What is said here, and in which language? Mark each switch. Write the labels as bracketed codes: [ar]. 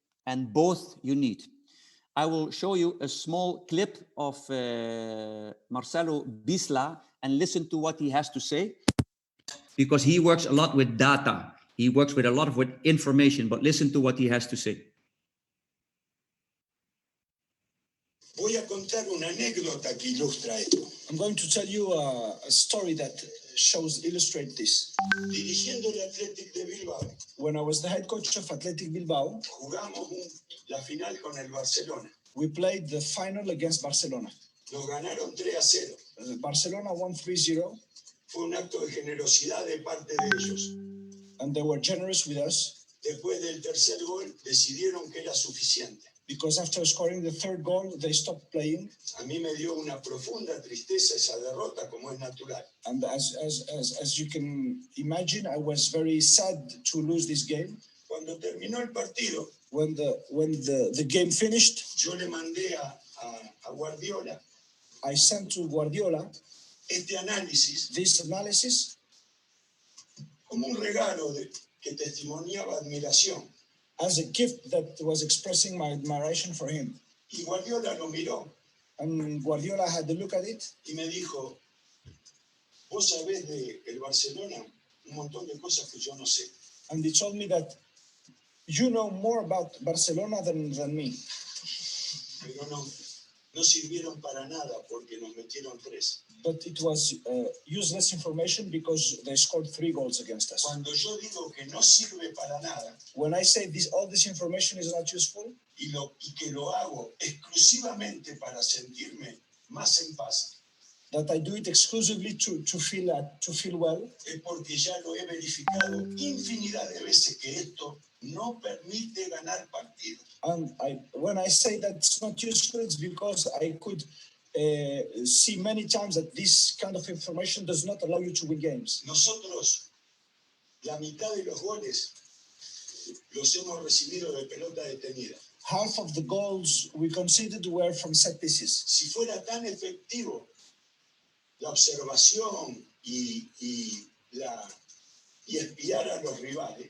[en] And both you need. I will show you a small clip of Marcelo Bisla and listen to what he has to say. Because he works a lot with data. He works with a lot of information, but listen to what he has to say. [es] Voy a contar una anécdota que ilustra esto. [en] I'm going to tell you a story that illustrates this. [es] Dirigiendo el Athletic de Bilbao. [en] When I was the head coach of Athletic Bilbao, [es] jugamos la final con el Barcelona. [en] We played the final against Barcelona. [es] Nos ganaron 3-0. [en] Barcelona won 3-0. [es] Fue un acto de generosidad de parte de ellos. [en] And they were generous with us. [es] Después del tercer gol, decidieron que era suficiente. [en] Because after scoring the 3rd goal, they stopped playing. [es] A mí me dio una profunda tristeza esa derrota, como es natural. [en] And as you can imagine, I was very sad to lose this game. [es] Cuando terminó el partido, [en] when the game finished, [es] yo le mandé a Guardiola. [en] I sent to Guardiola this analysis, [es] como un regalo que testimoniaba admiración. [en] As a gift that was expressing my admiration for him. [es] Y Guardiola lo miró. [en] And Guardiola had a look at it. [es] Y me dijo, vos sabés de el Barcelona un montón de cosas que yo no sé. [en] And he told me that you know more about Barcelona than me. [es] Pero no sirvieron para nada porque nos metieron 3. [en] But it was useless information because they scored 3 goals against us. [es] Cuando yo digo que no sirve para nada, [en] when I say all this information is not useful, [es] y que lo hago exclusivamente para sentirme más en paz. [en] That I do it exclusively to feel well. [es] Es porque ya lo he verificado infinidad de veces que esto no permite ganar partidos. [en] And when I say that it's not useful, it's because I could see many times that this kind of information does not allow you to win games. [es] Nosotros, la mitad de los goles los hemos recibido de pelota detenida. [en] Half of the goals we conceded were from set pieces. [es] Si fuera tan efectivo la observación y espiar a los rivales.